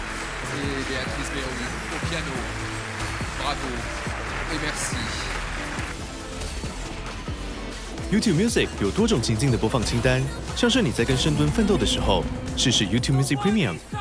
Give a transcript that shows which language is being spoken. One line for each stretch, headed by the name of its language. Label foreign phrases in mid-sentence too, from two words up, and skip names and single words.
French: et Béatrice Berru au piano. Bravo et merci.
Chinese: YouTube Music 有多种情境的播放清单，像是你在跟深蹲奋斗的时候，试试 YouTube Music Premium。